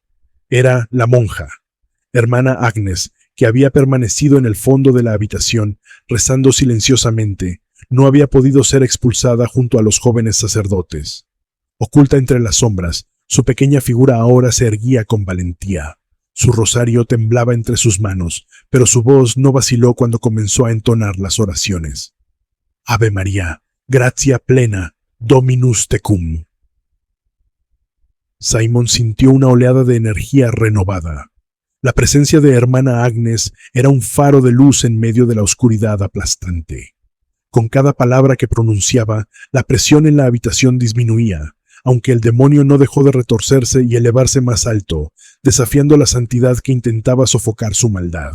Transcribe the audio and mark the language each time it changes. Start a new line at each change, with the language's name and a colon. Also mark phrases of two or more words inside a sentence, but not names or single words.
Spanish: Era la monja, hermana Agnes, que había permanecido en el fondo de la habitación, rezando silenciosamente. No había podido ser expulsada junto a los jóvenes sacerdotes. Oculta entre las sombras, su pequeña figura ahora se erguía con valentía. Su rosario temblaba entre sus manos, pero su voz no vaciló cuando comenzó a entonar las oraciones.
Latin: Ave María, gratia plena, Dominus tecum.
Spanish: Simón sintió una oleada de energía renovada. La presencia de hermana Agnes era un faro de luz en medio de la oscuridad aplastante. Con cada palabra que pronunciaba, la presión en la habitación disminuía, aunque el demonio no dejó de retorcerse y elevarse más alto, desafiando la santidad que intentaba sofocar su maldad.